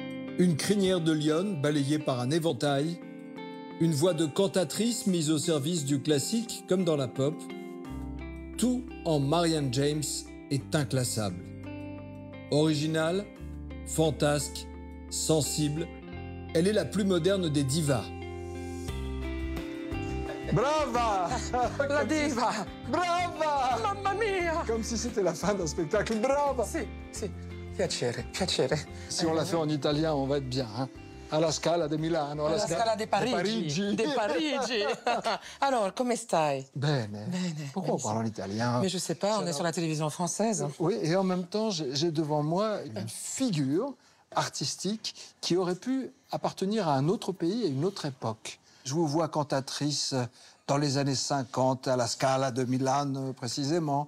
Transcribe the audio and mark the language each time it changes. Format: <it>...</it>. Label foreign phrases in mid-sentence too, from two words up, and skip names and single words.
<fr>Une crinière de lionne balayée par un éventail, une voix de cantatrice mise au service du classique comme dans la pop, tout en Marianne James est inclassable. Originale, fantasque, sensible, elle est la plus moderne des divas. Brava! La diva! Brava!</fr> <it>Mamma mia!</it> <fr>Comme si c'était la fin d'un spectacle. Brava!</fr> <it>Sì, piacere, piacere.</it> <fr>Si on l'a fait en italien, on va être bien. Hein?</fr> <it>Alla Scala de Milano, alla Scala di Parigi. De De Parigi. Alors, come stai? Bene. Bene.</it> <fr>Pourquoi on parle en italien? Mais je sais pas, on est sur la télévision française. Oui, et en même temps, j'ai devant moi une figure artistique qui aurait pu appartenir à un autre pays et une autre époque. Je vous vois cantatrice dans les années 50, à la Scala de Milan précisément.</fr>